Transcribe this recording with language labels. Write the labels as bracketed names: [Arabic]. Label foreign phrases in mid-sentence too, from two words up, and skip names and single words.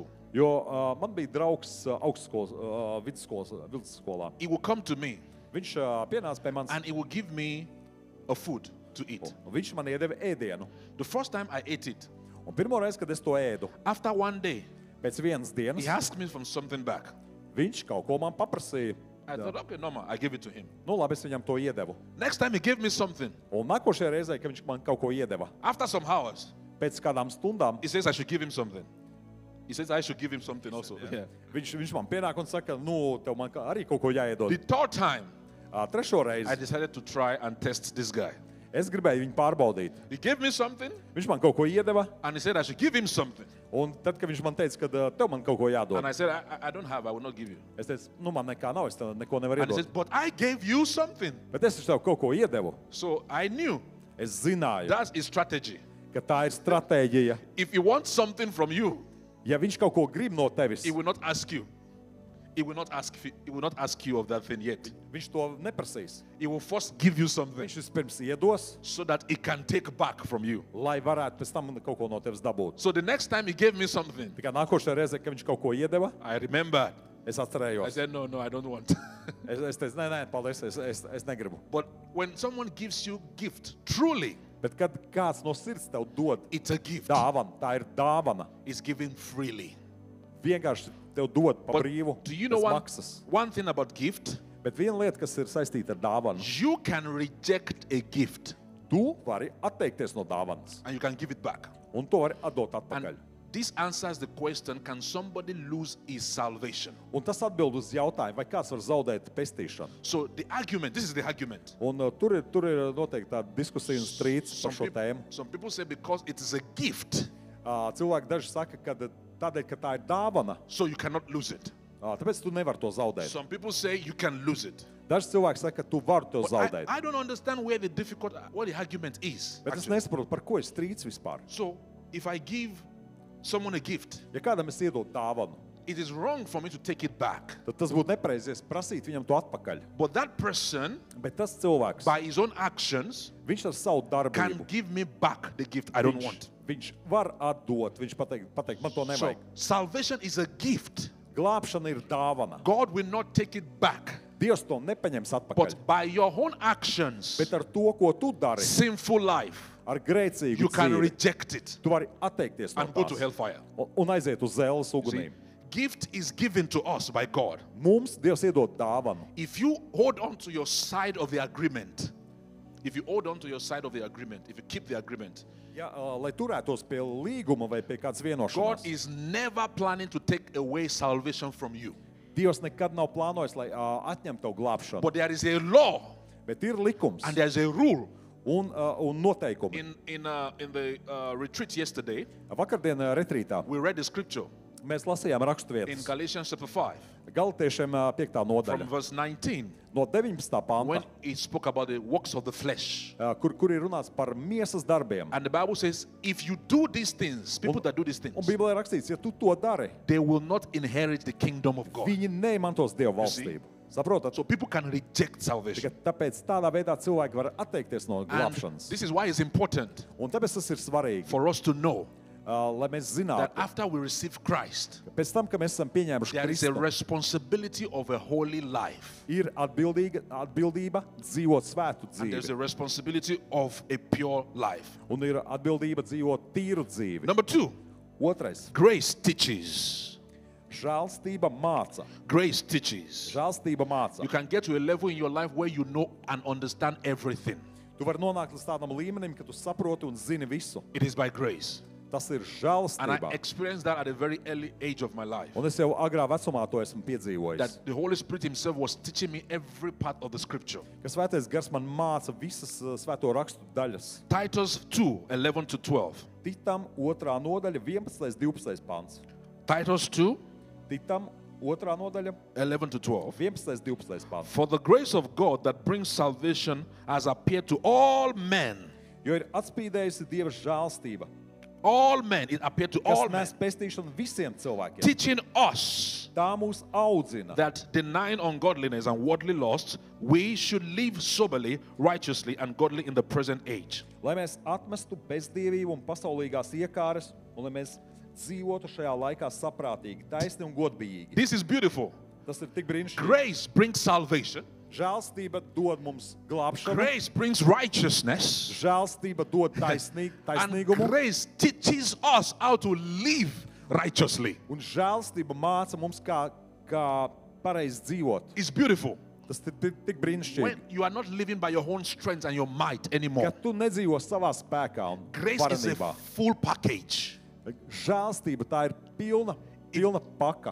[Latvian] Jo man bija draugs augstskolas, vidusskolā. [English] He would come to me [Latvian] Viņš pienāca pie manis [English] and he would give me a food to eat. [Latvian] un viņš man iedeva ēdienu. [English] The first time I ate it, [Latvian] Un pirmo reizi, kad es to ēdu, [English] after one day, [Latvian] pēc vienas dienas, [English] he asked me for something back. [Latvian] viņš kaut ko man paprasīja. [English] I thought, okay, normal. I gave it to him. [Latvian] Nu, labi, es viņam to iedevu. [English] Next time he gave me something. [Latvian] Un nākošajā reizē, kad viņš man kaut ko iedeva, [English] After some hours, [Latvian] pēc kādām stundām, [English] he says I should give him something. He says I should give him something also. Yeah. [Latvian] Viņš man pienāk un saka, nu, tev man arī kaut ko jāiedod. [English] The third time, [Latvian] Trešo [English] I [Latvian] reizi [English] decided to try and test this guy. [Latvian] es gribēju viņu pārbaudīt. [English] He gave me something, [Latvian] Viņš man kaut ko iedeva, [English] and he said I should give him something. [Latvian] un tad, kad viņš man teica, ka tev man kaut ko jādod, [English] And I said, I don't have, I will not give you. [Latvian] es teicu, nu, man nekā nav, es tev neko nevaru [English] And he says, [Latvian] iedot. [English] but I gave you something. [Latvian] Bet es tev kaut ko iedevu. [English] So I knew [Latvian] Es zināju, [English] that's his strategy. [Latvian] ka tā ir stratēģija. [English] If he wants something from you, [Latvian] Ja viņš kaut ko grib no tevis, [English] he will not ask you. He will not ask you of that thing yet. [Latvian] viņš to neprasīs. [English] He will first give you something [Latvian] Viņš vispirms iedos, [English] so that he can take back from you. [Latvian] lai varētu pēc tam kaut ko no tevis dabūt. [English] So the next time he gave me something, [Latvian] Tikai nākošajā reizē, kad viņš kaut ko iedeva, [English] I remembered. [Latvian] es [English] I [Latvian] atcerējos. [English] said, no, I don't want. [Latvian] Es teicu, nē, paldies, es negribu. [English] But when someone gives you gift, truly, [Latvian] Bet kad kāds no sirds tev dod [English] it's a gift. [Latvian] dāvanu, tā ir dāvana. [English] It's given freely. [Latvian] Vienkārši tev dod pa [English] But [Latvian] brīvu, [English] do you know [Latvian] bez [English] one, [Latvian] maksas. [English] one thing about gift? [Latvian] Bet viena lieta, kas ir saistīta ar dāvanu, [English] You can reject a gift [Latvian] tu vari atteikties no dāvanas, [English] and you can give it back. [Latvian] un to vari atdot atpakaļ. [English] And this answers the question, can somebody lose his salvation? [Latvian] Un tas atbild uz jautājumu, vai kāds var zaudēt pestīšanu. [English] So the argument, this is the argument. [Latvian] Un tur ir noteikti tāda diskusija un strīds par šo tēmu. [English] Some people say because it is a gift, [Latvian] Cilvēki daži saka, ka tādēļ, ka tā ir dāvana, [English] so you cannot lose it. [Latvian] tāpēc tu nevari to zaudēt. [English] Some people say you can lose it. [Latvian] Daži cilvēki saka, ka tu vari to [English] But [Latvian] zaudēt. [English] I don't understand where the what the argument is. [Latvian] Bet es [English] actually. [Latvian] nesaprotu, par ko ir strīds vispār. [English] So if I give someone a gift, [Latvian] Ja kādam es iedodu dāvanu, [English] it is wrong for me to take it back. [Latvian] tad tas būtu nepareizies prasīt viņam to atpakaļ. [English] But that person, [Latvian] Bet tas cilvēks, [English] by his own actions, [Latvian] viņš ar savu [English] can [Latvian] darbību, [English] give me back the gift I don't want. [Latvian] viņš var atdot, viņš pateikt, man to [English] So [Latvian] nevajag. [English] salvation is a gift. [Latvian] Glābšana ir dāvana. [English] God will not take it back. [Latvian] Dievs to nepaņems atpakaļ. [English] But by your own actions, [Latvian] Bet ar to, ko tu dari, [English] sinful life, [Latvian] ar grēcīgu [English] you can [Latvian] dzīvi, [English] reject it [Latvian] tu vari atteikties no [English] and go to [Latvian] tās [English] hellfire. [Latvian] un aiziet uz zēles [English] See, [Latvian] ugunīm. [English] gift is given to us by God. [Latvian] Mums Dievs iedod dāvanu. [English] If you hold on to your side of the agreement, if you keep the agreement, [Latvian] Ja, lai turētos pie līguma vai pie kādas [English] God [Latvian] vienošanās, [English] is never planning to take away salvation from you. [Latvian] Dievs nekad nav plānojis, lai atņemtu tavu glābšanu. [English] But there is a law [Latvian] Bet ir likums [English] and there's a rule. [Latvian] un noteikumi. [English] In the retreat yesterday, [Latvian] Vakardien retrītā [English] we read the scripture [Latvian] mēs lasījām [English] in [Latvian] raksturvietas [English] Galatians chapter 5 [Latvian] Galatiešiem 5. [English] from [Latvian] nodaļa. [English] verse 19 [Latvian] No 19. [English] when [Latvian] panta, [English] he spoke about the works of the flesh. [Latvian] kur ir runāts par miesas darbiem. [English] And the Bible says, if you do these things, people that do these things, [Latvian] Un Bībelē ir rakstīts, ja tu to dari, [English] they will not inherit the kingdom of God. [Latvian] viņi neiemantos Dieva [English] see? [Latvian] valstību. Saprotat? [English] So people can reject salvation. [Latvian] Tikai tāpēc tādā veidā cilvēki var atteikties no [English] And [Latvian] glābšanas. [English] this is why it's important [Latvian] Un tāpēc tas ir svarīgi, [English] for us to know [Latvian] lai mēs [English] that [Latvian] zinātu, [English] after we receive Christ, [Latvian] ka pēc tam, kad mēs esam pieņēmuši [English] there is a [Latvian] Kristu, [English] responsibility of a holy life. [Latvian] ir atbildība dzīvot svētu [English] And there's a [Latvian] dzīvi. [English] responsibility of a pure life. [Latvian] Un ir atbildība dzīvot tīru dzīvi. [English] Number 2, [Latvian] Otrais, [English] grace teaches. [Latvian] žēlstība māca. [English] Grace teaches. [Latvian] Žēlstība māca. [English] You can get to a level in your life where you know and understand everything. [Latvian] Tu vari nonākt līdz tādam līmenim, ka tu saproti un zini visu. [English] It is by grace. [Latvian] Tas ir [English] And I [Latvian] žēlstība. [English] experienced that at a very early age of my life. [Latvian] Un es jau agrā vecumā to esmu piedzīvojis. [English] That the Holy Spirit Himself was teaching me every part of the scripture. [Latvian] Ka svētais gars man māca visas svēto rakstu daļas. [English] Titus 2, 11 to 12. [Latvian] Titam 2. nodaļa, 11. 12. pants. [English] Titus 2, [Latvian] Titam 2. nodaļa, [English] 11 to 12. [Latvian] 11. 12. pants. [English] For the grace of God that brings salvation has appeared to all men. [Latvian] Jo ir atspīdējusi Dieva žēlstība, [English] All men. It appeared to [Latvian] kas [English] all men. [Latvian] nes pestīšanu visiem cilvēkiem. [English] Teaching us [Latvian] Tā mūs audzina, [English] that denying ungodliness and worldly lusts, we should live soberly, righteously, and godly in the present age. [Latvian] lai mēs atmestu bezdievību un pasaulīgās iekāres, un lai mēs dzīvotu šajā laikā saprātīgi, taisni un godbijīgi. [English] This is beautiful. [Latvian] Tas ir tik brīnišķīgi. [English] Grace brings salvation. [Latvian] Žēlstība dod mums glābšanu, [English] Grace brings righteousness. [Latvian] žēlstība dod [English] And [Latvian] taisnīgumu, [English] grace teaches us how to live righteously. [Latvian] un žēlstība māca mums, kā pareizi dzīvot. [English] It's beautiful. [Latvian] Tas ir tik brīnišķīgi. [English] When you are not living by your own strength and your might anymore. [Latvian] Ka tu nedzīvo savā spēkā un [English] Grace is a [Latvian] varenībā. [English] full package. [Latvian] Žēlstība tā ir pilna paka.